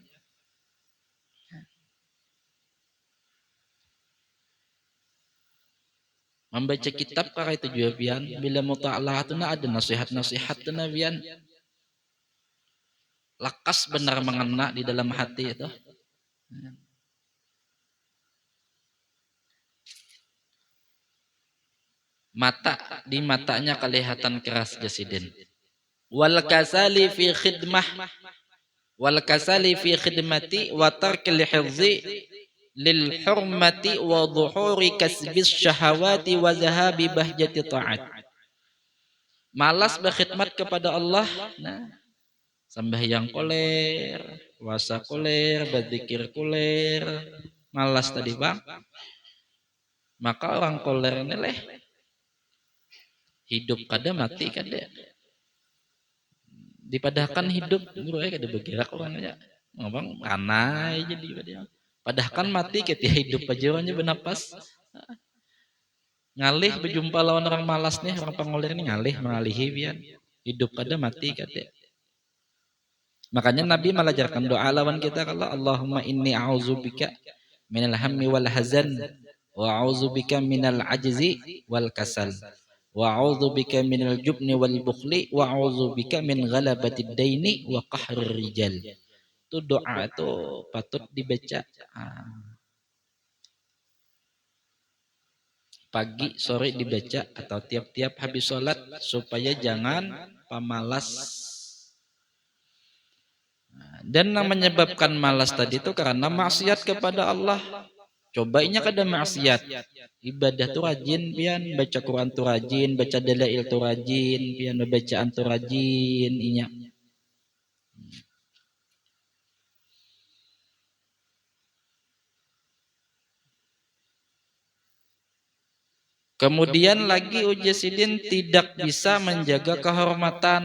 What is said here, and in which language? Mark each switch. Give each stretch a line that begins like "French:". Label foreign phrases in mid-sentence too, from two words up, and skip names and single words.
Banjar: membaca kitab kara itu juga pian bila muta'alah tuh nah ada nasihat-nasihat tuh nah pian lakas benar mengena di dalam hati itu. Mata di matanya kelihatan keras jasidin.
Arabic: والكسل في خدمة والكسل في خدمة وترك الحفظ للحرمة وظهور كسب الشهوات وذهاب بهجة طاعات.
Banjar: Malas berkhidmat kepada Allah. Nah, sembahyang koler, puasa koler, berzikir koler, malas tadi bang. Maka orang koler ini leh hidup kada mati kada. Dipadahkan hidup guru kada bergerak orangnya. Ngomong anai jadi dia. Padahkan mati ketika hidup aja orangnya bernapas. Ngalih berjumpa lawan orang malas nih, orang pengoler ini ngalih mengalihi biar hidup kada mati kada. Makanya Nabi mengajarkan doa lawan kita kalau
Arabic: اللهم إني أعوذ بك من الهم والحزن وأعوذ بك من العجز والكسل وأعوذ بك من الجبن والبخل وأعوذ بك من غلبة الدين وقهر الرجال.
Banjar: Itu doa itu patut dibaca pagi sore dibaca atau tiap-tiap habis sholat supaya jangan pemalas. Dan yang menyebabkan malas tadi itu karena maksiat kepada Allah. Cobainya kada maksiat. Ibadah tuh rajin pian, baca Quran tuh rajin, baca dalail tuh rajin, pian bacaan tuh rajin inya. Kemudian lagi ujasidin tidak bisa menjaga kehormatan.